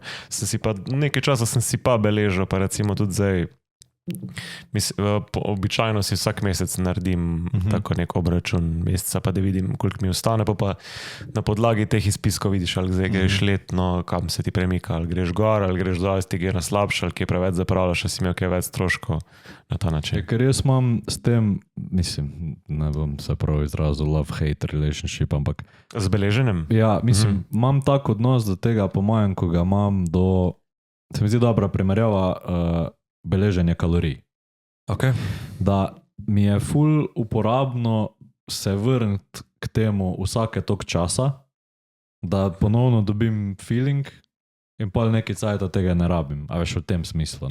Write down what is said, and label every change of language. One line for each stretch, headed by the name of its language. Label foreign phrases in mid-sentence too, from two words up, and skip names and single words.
Slovenian: Nekaj časa sem si pa beležil, pa recimo tudi zdaj, običajno si vsak mesec naredim tako nek obračun meseca, pa da vidim, koliko mi ostane, pa na podlagi teh izpiskov vidiš, ali zdaj greš letno, kam se ti premika, ali greš gor, ali greš dol, ali ti gre na slabše, ali kje preveč zapravljaš, ali si imel kaj več stroškov na ta način. Ker jaz imam s tem, mislim, ne bom se prav izrazil
English: love-hate relationship,
Slovenian: ampak Z beleženjem? ja, mislim, imam tak odnos do tega, po mojem, ko ga imam do, se mi zdi dobra primerjava, beleženje kalorij. Okay. Da mi je ful uporabno se vrniti k temu vsake tok časa, da ponovno dobim feeling in pol nekaj cajta tega ne rabim, a veš v tem smislu.